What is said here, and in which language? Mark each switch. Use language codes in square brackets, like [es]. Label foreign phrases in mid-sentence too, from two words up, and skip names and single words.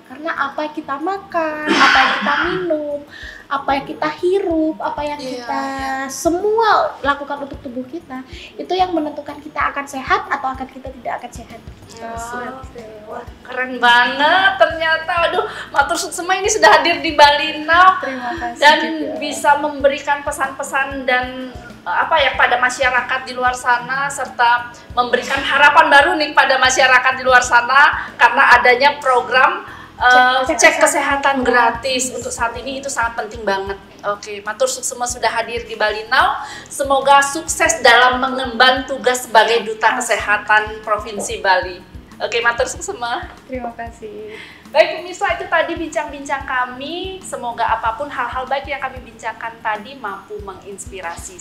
[id] Karena apa yang kita makan, apa yang kita minum, apa yang kita hirup, apa yang kita semua lakukan untuk tubuh kita, itu yang menentukan kita akan sehat atau kita tidak akan sehat. Wah, keren banget ternyata. Aduh, [ban] matur suksema [id] ini sudah hadir di Bali Now. Terima kasih dan juga. Bisa memberikan pesan-pesan dan pada masyarakat di luar sana, serta memberikan harapan baru nih pada masyarakat di luar sana karena adanya program cek kesehatan gratis untuk saat ini. Itu sangat penting banget. Oke, [ban] matur suksema [id] sudah hadir di Bali Now. Semoga sukses dalam mengemban tugas sebagai Duta Kesehatan Provinsi Bali. Oke, matur semua. Terima kasih. Baik pemirsa, itu tadi bincang-bincang kami. Semoga apapun hal-hal baik yang kami bincangkan tadi mampu menginspirasi.